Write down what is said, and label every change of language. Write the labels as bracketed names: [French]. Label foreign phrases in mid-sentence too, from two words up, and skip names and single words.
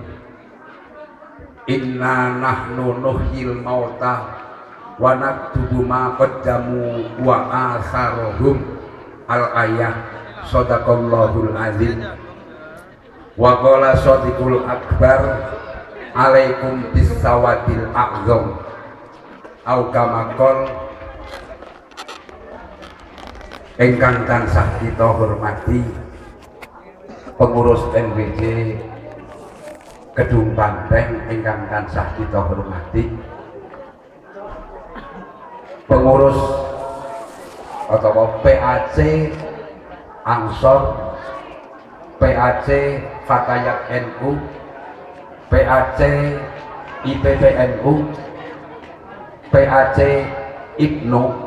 [Arabic] إنا نحن نحيي الموتى ونكتب ما قدموا وآثارهم. الآية. صدق الله العظيم. وقال الصادق الأكبر، عليكم بالسواد الأعظم. أو كما قال. [Javanese] Ingkang tansah kita hormati pengurus NWJ Kedung Banteng, ingkang tansah kita hormati pengurus atau PAC Ansor, PAC Fatayat NU, PAC IPPNU, PAC IPNU,